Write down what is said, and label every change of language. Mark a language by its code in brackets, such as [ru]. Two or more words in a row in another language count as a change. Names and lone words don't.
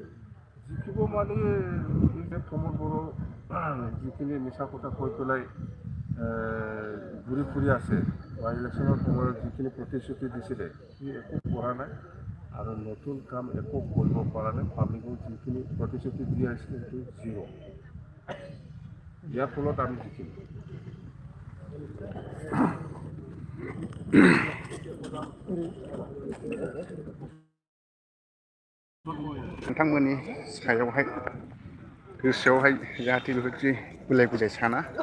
[as] জিকিব মানে প্ৰমোদ বড়ো যিখিনি মিছা কথা কৈ পেলাই ঘূৰি ফুৰি আছে বা ইলেকশ্যনৰ সময়ত যিখিনি প্ৰতিশ্ৰুতি দিছিলে সি একো কৰা নাই আৰু নতুন কাম একো কৰিব পৰা নাই। পাব্লিকক যিখিনি প্ৰতিশ্ৰুতি দি আহিছিলে সেইটো জিৰ'। ইয়াৰ ফলত আমি জিকিম। [brx] नोंथांमोननि सायावहाय गोसोआवहाय जाहाथे बेबायदि गुलाय गुजाय साना।